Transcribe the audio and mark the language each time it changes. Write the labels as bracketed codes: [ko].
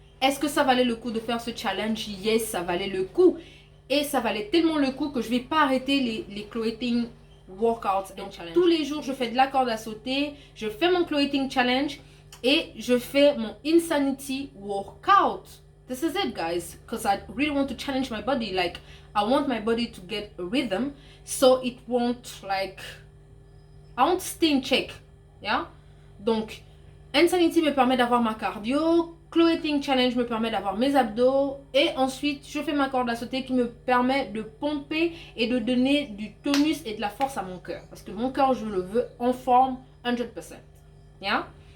[fr] Est-ce que ça valait le coup de faire ce challenge? Yes, ça valait le coup. Et ça valait tellement le coup que je ne vais pas arrêter les Cloeting workouts. Donc, tous les jours, je fais de la corde à sauter, je fais mon Cloeting challenge et je fais mon Insanity workout. [en] This is it, guys, because I really want to challenge my body. Like, I want my body to get a rhythm, so it won't like, I want to stay in check, yeah. [fr] Donc, Insanity me permet d'avoir ma cardio, Cloeting Challenge me permet d'avoir mes abdos, et ensuite, je fais ma corde à sauter qui me permet de pomper et de donner du tonus et de la force à mon cœur, parce que mon cœur, je le veux en forme 100%, yeah.